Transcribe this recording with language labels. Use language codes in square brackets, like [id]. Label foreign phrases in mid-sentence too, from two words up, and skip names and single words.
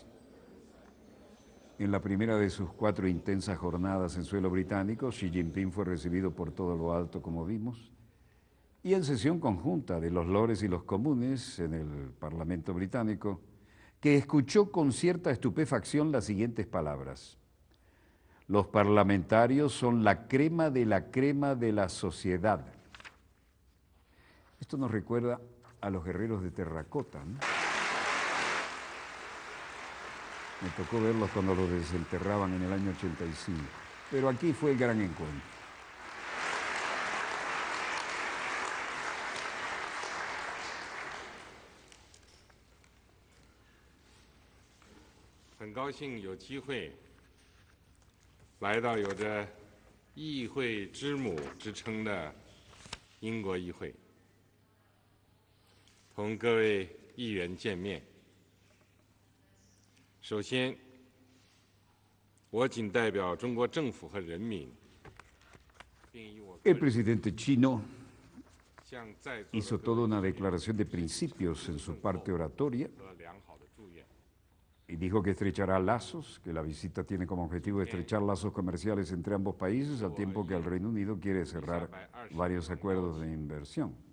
[es] En la primera de sus 4 intensas jornadas en suelo británico, Xi Jinping fue recibido por todo lo alto, como vimos, y en sesión conjunta de los lores y los comunes en el Parlamento británico, que escuchó con cierta estupefacción las siguientes palabras: los parlamentarios son la crema de la sociedad. Esto nos recuerda a los guerreros de terracota, ¿no? Me tocó verlos cuando los desenterraban en el año 85, pero aquí fue el gran encuentro. [zh] 很高兴有机会来到有着“议会之母”之称的英国议会，同各位议员见面。首先，我仅代表中国政府和人民，并以我 [es] El presidente chino hizo toda una declaración de principios en su parte oratoria y dijo que estrechará lazos, que la visita tiene como objetivo estrechar lazos comerciales entre ambos países, al tiempo que el Reino Unido quiere cerrar varios acuerdos de inversión.